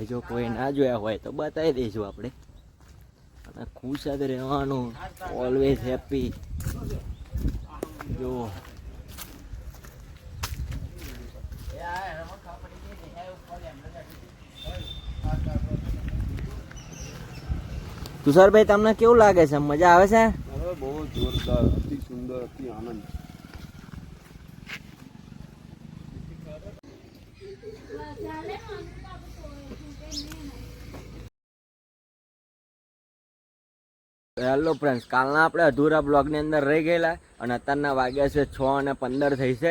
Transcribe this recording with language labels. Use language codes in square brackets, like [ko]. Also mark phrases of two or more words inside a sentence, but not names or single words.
[gu] જો કોઈ ના જોયા હોય તો બતાવી દઈશું આપણે. અને ખુશ જ રહેવાનું, [en] always happy. [gu] જો તુષારભાઈ તમને કેવું લાગે છે? મજા આવે છે? [hi] अरे बहुत जोरदार, अति सुंदर, अति आनंद. [en] hello friends, [gu] કાલના આપણે અધૂરા બ્લોગની અંદર રહી ગયેલા અને અત્યારના વાગ્યા છે 6:15 થઈ છે.